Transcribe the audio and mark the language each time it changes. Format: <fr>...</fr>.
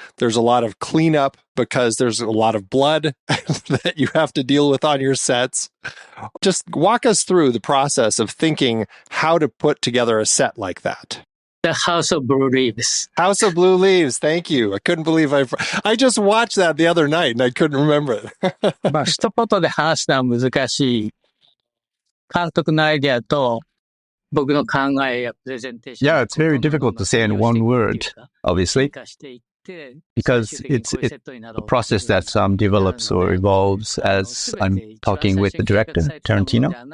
<en>There's a lot of cleanup because there's a lot of blood that you have to deal with on your sets. Just walk us through the process of thinking how to put together a set like that. The House of Blue Leaves. House of Blue Leaves. Thank you. I couldn't believe I just watched that the other night and I couldn't remember it.</en> <ja>まあ、一言で話すのは難しい。監督のアイデアと僕の考えやプレゼンテーション。</ja> <en>Yeah, it's very difficult to say in one word, obviously, because it's a process that develops or evolves as I'm talking with the director, Tarantino.</en>